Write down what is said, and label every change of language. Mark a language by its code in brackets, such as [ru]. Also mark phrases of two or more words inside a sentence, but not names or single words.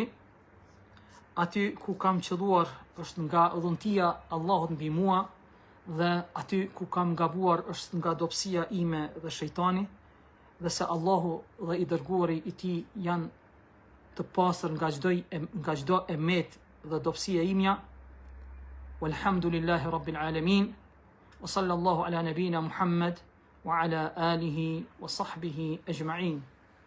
[sq] Aty ku kam qelluar është nga dhuntia Allahut mbi mua, dhe aty ku kam gabuar është nga dobësia ime dhe shejtani, dhe se Allahu dhe i dërguari i tij janë të pastër nga çdo emet dhe dobësi e imja. [ar] والحمد لله رب العالمين. وصلى الله على نبينا محمد وعلى آله وصحبه أجمعين.